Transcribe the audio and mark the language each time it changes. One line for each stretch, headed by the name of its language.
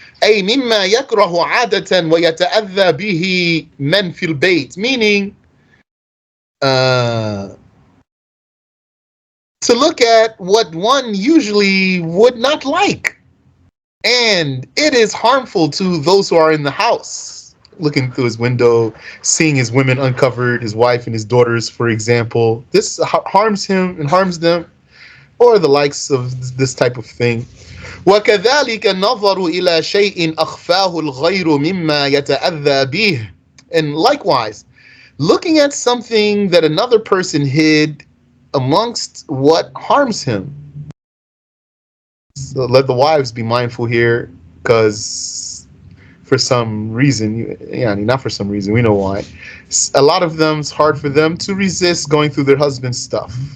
Arabic: أي مما يكره عادة ويتأذى به من في البيت,
English: meaning to look at what one usually would not like, and it is harmful to those who are in the house. Looking through his window, seeing his women uncovered, his wife and his daughters, for example, this harms him and harms them, or the likes of this type of thing.
Arabic: وكذلك النظر إلى شيء أخفاه الغير مما يتأذى به.
English: And likewise, looking at something that another person hid amongst what harms him. So let the wives be mindful here, because for some reason, not for some reason, we know why, a lot of them, it's hard for them to resist going through their husband's stuff.